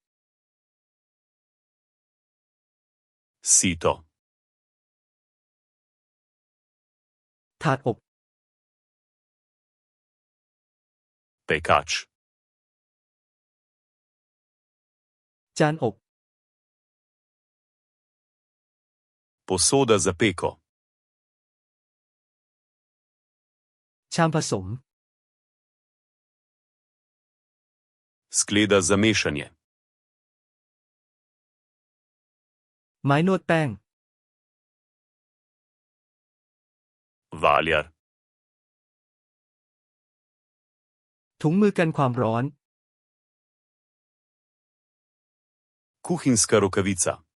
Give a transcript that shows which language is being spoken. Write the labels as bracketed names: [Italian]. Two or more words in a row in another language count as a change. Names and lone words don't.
[Slovenian] Sito. [Thai] ถาดอบ [Slovenian] Pekač. [Thai] จานอบ [Slovenian] Posoda za peko. [Thai] ชามผสม [Slovenian] Skleda za mešanje. [Thai] ไม้นวดแป้ง [Slovenian] Valjar. [Thai] ถุงมือกันความร้อน [Slovenian] Kuhinjska rokavica.